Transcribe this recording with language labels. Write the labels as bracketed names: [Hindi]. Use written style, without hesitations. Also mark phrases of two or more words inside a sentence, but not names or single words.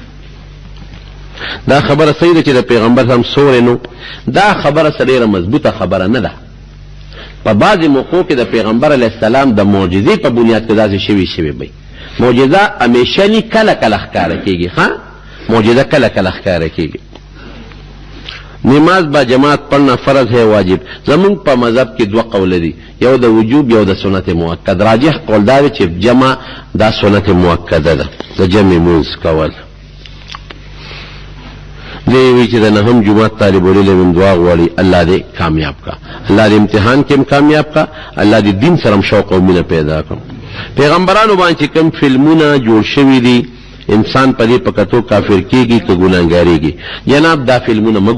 [Pashto] دا خبره صحیح ده چې د پیغمبر هم سورې نو دا خبره څه ډېره مضبوطه خبره نه ده په بعضې موقعو کې د پیغمبر [Arabic] علیه السلام [Pashto] د معجزې په بنیاد کې داسې شوي وي معجزه همیشه ني کله کله ښکاره کېږي ښه معجزه کله کله ښکاره کېږي [Urdu] نماز با جماعت پڑھنا فرض ہے واجب [Pashto] زمون په مذهب کې دوه قول دي یو د وجوب یو د سنت مؤکد راجح قول دا چې جمع دا سنت مؤکده ده د جمع موز کول دی وی چې د نهم جمعات طالب العلم دعا غواړي الله دې کامیاب کا الله دې امتحان کې کامیاب کا الله دې دین سره شوق او مینه پیدا کړي پیغمبرانو باندې کوم فلمونه جوړ شوي دي انسان په دې پکتو کافر کېږي که ګناهګاریږي جناب دا فلمونه مه